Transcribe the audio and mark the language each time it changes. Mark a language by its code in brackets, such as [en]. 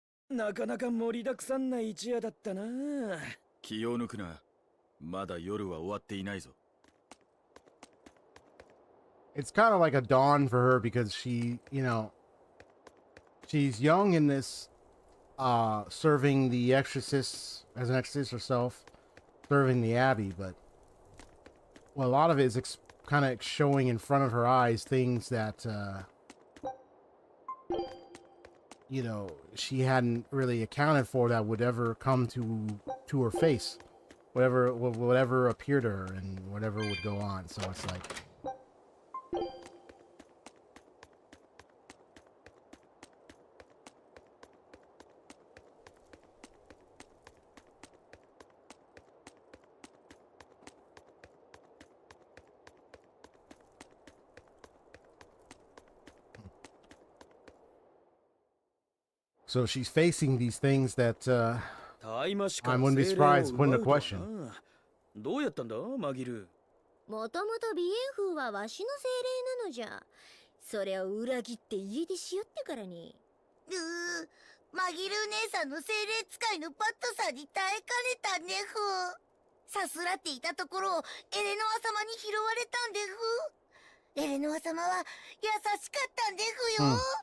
[ja] なかなか盛りだくさんな一夜だったな。気を抜くな。まだ夜は終わっていないぞ。 [en] It's kind of like a dawn for her because she, you know, she's young in this, serving the exorcists as an exorcist herself, serving the abbey, but well, a lot of it is kind of showing in front of her eyes things that, you know, she hadn't really accounted for that would ever come to her face, whatever appeared to her and whatever would go on. So it's like. So she's facing these things that I wouldn't be surprised when the question. [ja] どうやったんだ、マギル。もともと鼻炎風はわしの精霊なのじゃ。それを裏切って家出しよってからに。マギル姉さんの精霊使いのパットさんに耐えかねたねふ。さすらっていたところをエレノア様に拾われたんでふ。エレノア様は優しかったんでふよ。